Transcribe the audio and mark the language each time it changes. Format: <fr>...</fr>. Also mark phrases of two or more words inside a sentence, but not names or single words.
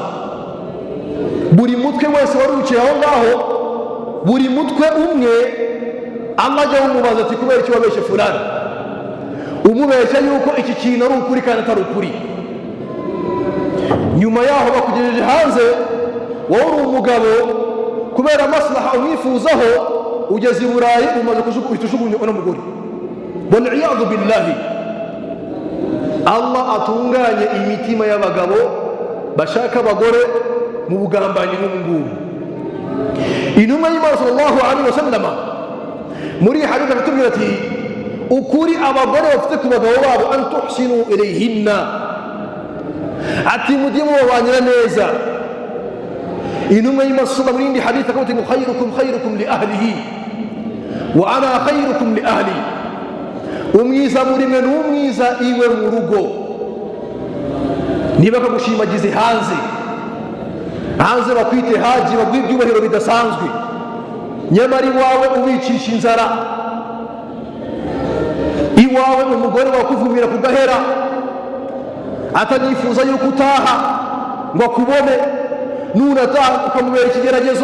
<rw>Buri mutwe wese wari wicaye aho ngaho, buri mutwe umwe Allah ajya umubaza ati kubera iki wabeshye fulani, umubeshya yuko iki kintu ari ukuri kandi atari ukuri. Nyuma yaho bakugejeje hanze, wowe uri umugabo kubera maslaha umwifuzaho, ugeze i Burayi umaze kujugunya uno mugore.</rw> <ar>والعياذ بالله,</ar> <rw>Allah atunganye imitima y'abagabo bashaka abagore mu bugambanyi nk'ubungubu. Intumwa y'Imana</rw> <ar>صلى الله عليه وسلم</ar> <rw>muri hadith atubwira ati ukuri abagore bafite ku bagabo babo,</rw> <ar>أن تحسنوا إليهن,</ar> <rw>ati mujye mubanyira neza. Intumwa y'Imana sallallahu muri indi hadith akaba ati</rw> <ar>خيركم لأهله وأنا خيركم لأهلي,</ar> <rw>umwiza muri mwe n'umwiza iwe mu rugo. Niba bakagushimagize hanze bakwite haji, baguha ibyubahiro bidasanzwe, nyamara iwawe ubicisha inzara, iwawe umugore wakuvumira ku gahera atanifuza yuko utaha ngo akubone, nunataha ukamubera ikigeragezo.</rw>